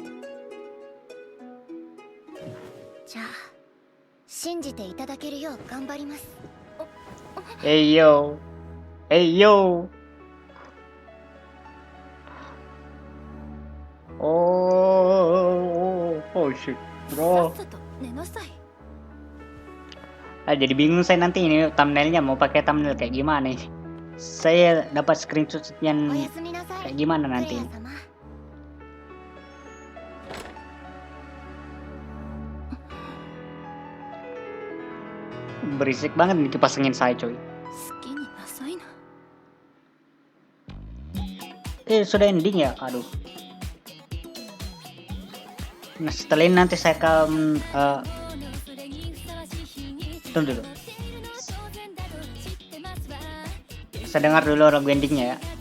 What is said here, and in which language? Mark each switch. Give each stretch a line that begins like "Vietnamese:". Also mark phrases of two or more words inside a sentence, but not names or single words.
Japanese: じゃあ信じていただけるよう頑張ります。
English: Hey yo, hey yo. Oh shit,
Japanese: さ
English: bro.
Japanese: っさと寝なさい。
Indonesian: Jadi bingung saya nanti ini thumbnailnya mau pakai thumbnail kayak gimana nih. Saya dapat screenshot
Japanese: お
Indonesian: yang
Japanese: やすみなさい。
Indonesian: kayak gimana
Japanese: クレ
Indonesian: nanti.
Japanese: ア様。
Indonesian: Berisik banget nih kipas angin saya coy.
Japanese: 好きになさいな。
Indonesian: Sudah ending ya? Aduh. Nah setelah ini nanti saya akan tunggu dulu. Saya dengar dulu lagu endingnya ya.